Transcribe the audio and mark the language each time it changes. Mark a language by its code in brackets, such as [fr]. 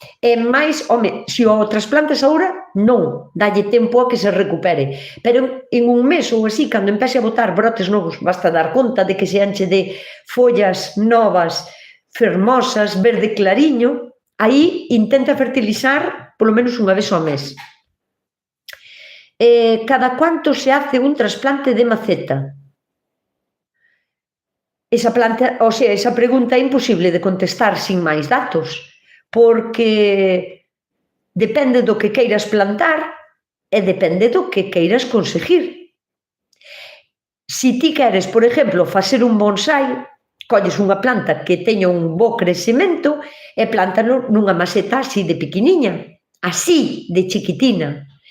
[gl] E máis, home, se o trasplantes agora, non, dalle tempo a que se recupere. Pero en un mes ou así, cando empece a botar brotes novos, basta dar conta de que se enche de follas novas, fermosas, verde clariño, aí intenta fertilizar polo menos unha vez ao mes. [es] Cada cuánto se hace un trasplante de maceta? [gl] Esa pregunta é imposible de contestar sin máis datos, porque depende do que queiras plantar e depende do que queiras conseguir. Si ti queres, por exemplo, facer un bonsai, colles unha planta que teña un bo crecemento e plántalo nunha maceta así de pequeniña, así de chiquitina.